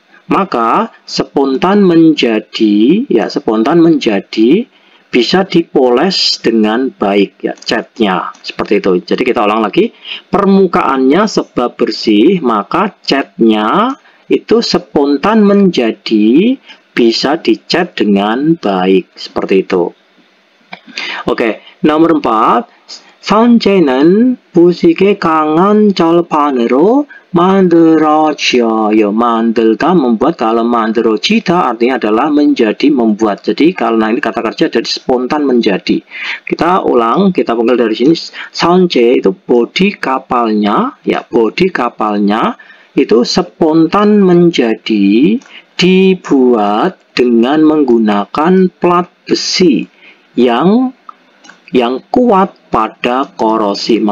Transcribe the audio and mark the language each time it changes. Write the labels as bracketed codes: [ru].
[id] Maka spontan menjadi ya, spontan menjadi bisa dipoles dengan baik ya, catnya seperti itu. Jadi kita ulang lagi, permukaannya sebab bersih maka catnya itu spontan menjadi bisa dicat dengan baik seperti itu. Oke, nomor 4, [ko] 선체는 부식의 강한 절판으로 만들어져요. [id] Mandelda membuat, kalau 만들어지다 artinya adalah menjadi, membuat. Jadi kalau ini kata kerja jadi spontan menjadi. Kita ulang, kita panggil dari sini. 선체 itu bodi kapalnya, ya bodi kapalnya itu spontan menjadi dibuat dengan menggunakan plat besi yang kuat pada korosi.